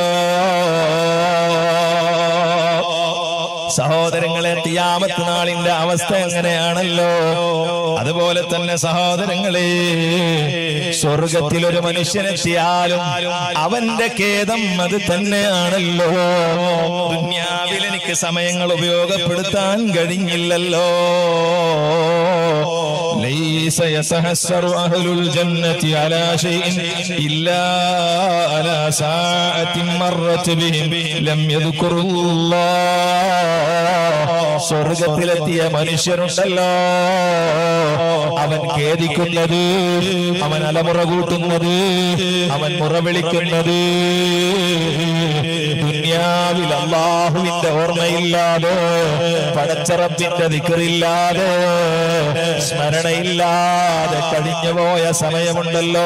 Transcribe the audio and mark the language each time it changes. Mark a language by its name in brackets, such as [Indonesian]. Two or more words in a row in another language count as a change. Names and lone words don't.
[Malayalam] സഹോദരങ്ങളെ, ഖിയാമത്ത് നാളിന്റെ അവസ്ഥ എങ്ങനെയാണല്ലോ അതുപോലെ തന്നെ സഹോദരങ്ങളെ, സ്വർഗത്തിൽ ഒരു മനുഷ്യനെത്തിയാലും അവന്റെ ഖേദം അത് തന്നെയാണല്ലോ. ദുനിയാവിൽ എനിക്ക് സമയങ്ങൾ ഉപയോഗപ്പെടുത്താൻ കഴിഞ്ഞില്ലല്ലോ. [Arabic] ليس يتحسر أهل الجنة على شيء إلا على ساعة مرت بهم لم يذكروا الله. [Malayalam] സ്വർഗത്തിലെത്തിയ മനുഷ്യരുണ്ടല്ലോ, അവൻ ഖേദിക്കുന്നത്, അവൻ അലമുറ കൂട്ടുന്നത്, അവൻ മുറവിളിക്കുന്നത് ദുനിയാവിൽ അല്ലാഹുവിന്റെ ഓർമ്മയില്ലാതെ, പടച്ചറബിന്റെ ദിക്റില്ലാതെ, സ്മരണയില്ലാതെ കഴിഞ്ഞുപോയ സമയമുണ്ടല്ലോ.